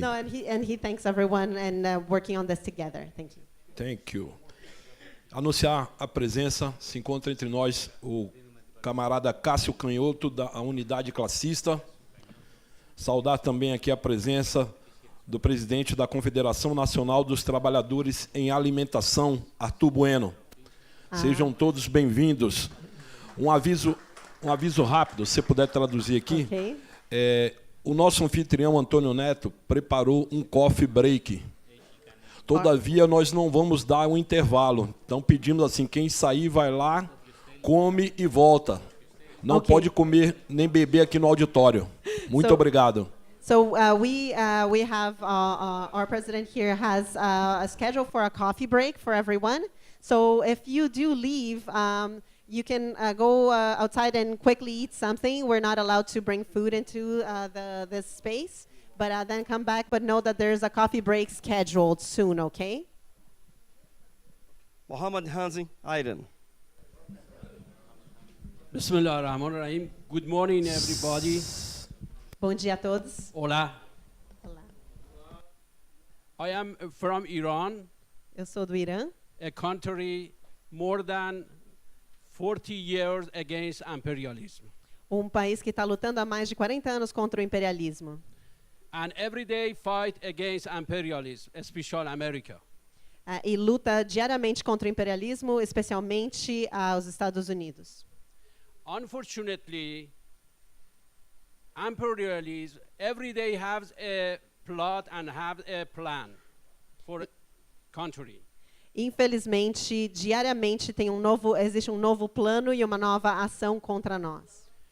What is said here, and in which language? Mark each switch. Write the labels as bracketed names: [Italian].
[English] No, and he thanks everyone and working on this together. Thank you. Thank you. [Portuguese] Anunciar a presença, se encontra entre nós o camarada Cássio Canhoto, da unidade classista. Saudar também aqui a presença do presidente da Confederação Nacional dos Trabalhadores em Alimentação, Arthur Bueno. Sejam todos bem-vindos. Um aviso rápido, se puder traduzir aqui. Okay. O nosso anfitrião, Antônio Neto, preparou um coffee break. Todavia, nós não vamos dar um intervalo. Então, pedimos assim, quem sair vai lá, come e volta. Não pode comer nem beber aqui no auditório. Muito obrigado. [English] So we have our president here has a schedule for a coffee break for everyone. So if you do leave, you can go outside and quickly eat something. We're not allowed to bring food into this space, but then come back. But know that there's a coffee break scheduled soon, okay? Mohamed Hansi Aiden. [Arabic] Bismillahirrahmanirrahim. [English] Good morning, everybody. [Portuguese] Bom dia a todos. [Spanish] Hola. [Portuguese] Olá. [English] I am from Iran, [Portuguese] Eu sou do Irã, [English] a country more than 40 years against imperialism. [Portuguese] país que está lutando há mais de 40 anos contra o imperialismo. [English] And every day fight against imperialism, especially America. [Portuguese] E luta diariamente contra o imperialismo, especialmente os Estados Unidos. [English] Unfortunately, imperialism every day has a plot and have a plan for country. [Portuguese] Infelizmente, diariamente existe um novo plano e uma nova ação contra nós.